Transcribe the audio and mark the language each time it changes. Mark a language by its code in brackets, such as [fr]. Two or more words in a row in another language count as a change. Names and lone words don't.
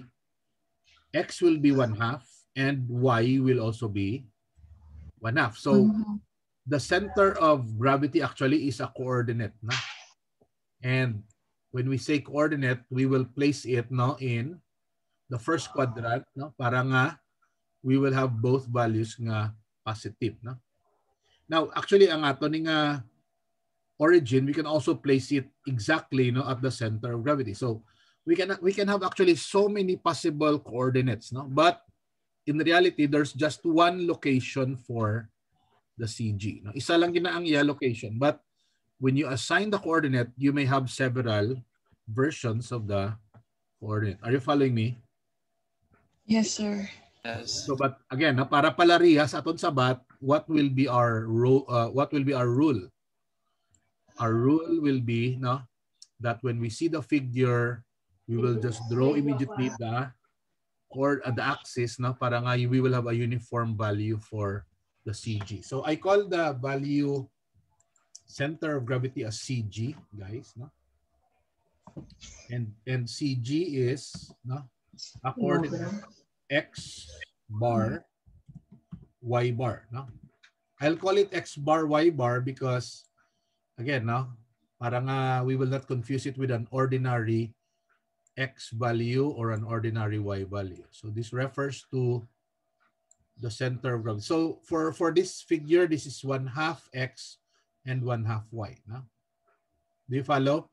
[en] X will be 1/2 and y will also be 1/2. So the center of gravity actually is a coordinate. And when we say coordinate, we will place it in the first quadrant [hil] para nga [en] we will have both values nga positive. Now, actually, [hil] ang ato ning [en] origin, we can also place it exactly at the center of gravity. So we can have actually so many possible coordinates. But in reality, there's just one location for the CG. [hil] Isa lang gina ang iya location. [en] But when you assign the coordinate, you may have several versions of the coordinate. Are you following me? Yes, sir. Yes. So, but again, [hil] para palarihas aton sabat, [en] what will be our rule? Our rule will be that when we see the figure, we will just draw immediately the axis [hil] para nga [en] we will have a uniform value for the CG. So I call the value center of gravity as CG, guys. And CG is a coordinate x bar, y bar. I'll call it x bar, y bar because, again, [hil] para nga [en] we will not confuse it with an ordinary x value or an ordinary y value. So this refers to the center of gravity. So for this figure, this is 1/2 x and 1/2 y. Do you follow?